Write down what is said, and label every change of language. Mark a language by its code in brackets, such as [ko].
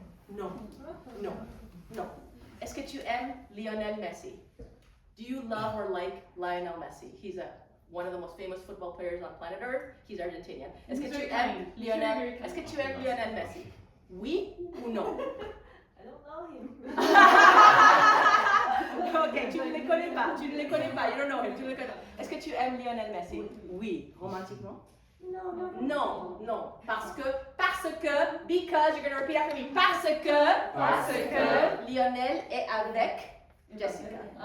[fr] Non. Est-ce que tu aimes Lionel Messi? [en] Do you love or like Lionel Messi? He's one of the most famous football players on planet Earth. He's Argentinian. [fr] Est-ce que tu aimes Lionel Messi? Oui ou non? [en] I don't know him. [fr] Ok, tu ne les connais pas, [en] you don't know him, [fr] tu ne les connais pas. Est-ce que tu aimes Lionel Messi? Oui. Romantiquement? Non. Parce que, [en] because, you're going to repeat after me, [fr] parce que Lionel est avec Jessica.